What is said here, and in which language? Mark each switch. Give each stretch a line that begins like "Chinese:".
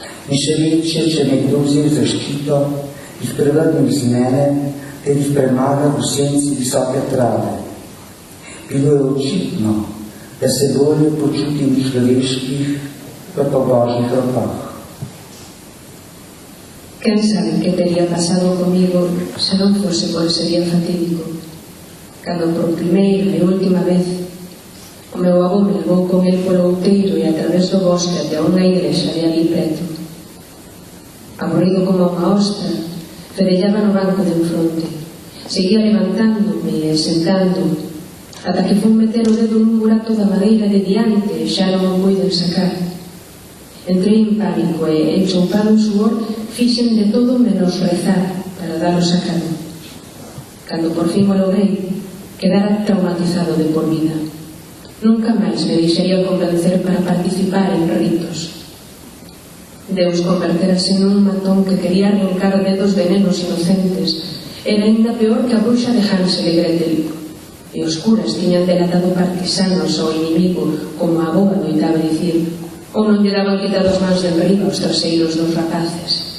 Slovenian: In še večje, če nekdo vzel zaščito, jih prevrnil z mene, ter jih premagal v senci visoke trave. Bilo je očitno, da se bolje počutim v človeških, kot po Božjih rokah.
Spanish: ¿Quién sabe qué tería pasado conmigo si no fuese por ese día fatídico?
Galician: Cuando por primeira e última vez o meu avó me levou
Spanish: con el
Galician: polo outeiro e a través do bosque até unha igrexa de ali preto. Aburrido como unha ostra, ferellaba no banco de enfronte. Seguía levantándome e sentando, ata que fun meter o dedo nun burato da madeira de diante e xa non o puiden sacar. Entrei en pánico e, enchoupado en suor, fixen de todo menos rezar para dar o sacado. Cando por fin o logrei, quedara traumatizado de por vida. Nunca máis me deixaría convencer para participar en ritos. Deus converterase nun matón que quería arrancar dedos de nenos inocentes. Era ainda peor que a bruxa de Hansel e Gretel. E os curas tiñan delatado partisanos ao inimigo, como a avó adoitaba dicir, ou non lle daban quitado as mans de enriba aos traseiros dos rapaces.